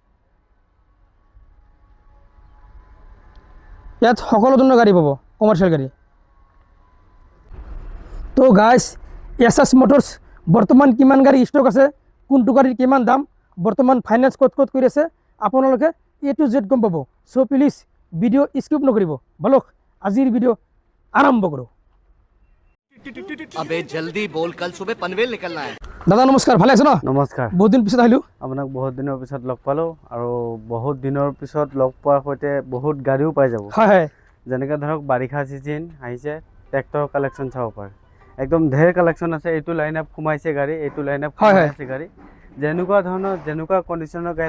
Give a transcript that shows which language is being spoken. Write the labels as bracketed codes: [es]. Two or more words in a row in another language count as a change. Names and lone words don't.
[as] ইয়াত সকলো ধৰণৰ গাড়ী পাব কমাৰ্চিয়েল গাড়ী তো গাইজ এছএছ মটৰ্ছ বৰ্তমান কিমান গাড়ী ষ্টক আছে কোনটো গাড়ীৰ কিমান দাম বৰ্তমান ফাইনেন্স ক'ত কৰি আছে আপোনালোকে [en] A to Z [as] গম পাব [en] so please video skip [as] নকৰিব বলক আজিৰ ভিডিও আৰম্ভ কৰোঁ [hi] अबे जल्दी बोल कल सुबह पनवेल निकलना है [as] দাদা নমস্কাৰ ভালে আছে ন নমস্কাৰ বহুত দিন পিছত আহিলোঁ আপোনাক বহুত দিনৰ পিছত লগ পালোঁ আৰু বহুত দিনৰ পিছত লগ পোৱাৰ সৈতে বহুত গাড়ীও পাই যাব হয় হয় যেনেকৈ ধৰক বাৰিষা চিজন আহিছে [en] tractor collection [as] চাব পাৰে একদম ঢেৰ কালেকশ্যন আছে এইটো [en] line up [as] সোমাইছে গাড়ী এইটো [en] line up [as] সোমাইছে গাড়ী যেনেকুৱা ধৰণৰ যেনেকুৱা কণ্ডিশ্যনৰ গাড়ী